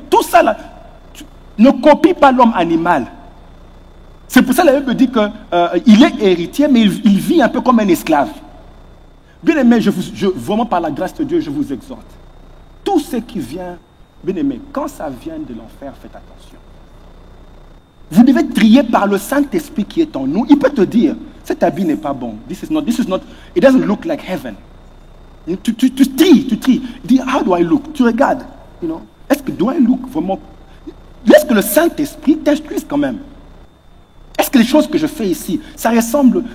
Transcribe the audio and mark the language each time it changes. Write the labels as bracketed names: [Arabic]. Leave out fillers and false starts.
[French] Tout ça là, ne copie pas l'homme animal. C'est pour ça que la Bible dit qu'il est héritier, mais il vit un peu comme un esclave. Bien aimé, vraiment par la grâce de Dieu, je vous exhorte. Tout ce qui vient, bien aimé, quand ça vient de l'enfer, faites attention. Vous devez trier par le Saint-Esprit qui est en nous. Il peut te dire, cet habit n'est pas bon. [English] This is not, it doesn't look like heaven. [French] Tu tries. Dis, [English] how do I look? [French] Tu regardes. Est-ce que [English] do I look [French] vraiment? Laisse que le Saint-Esprit t'instruise quand même. Est-ce que les choses que je fais ici, ça ressemble...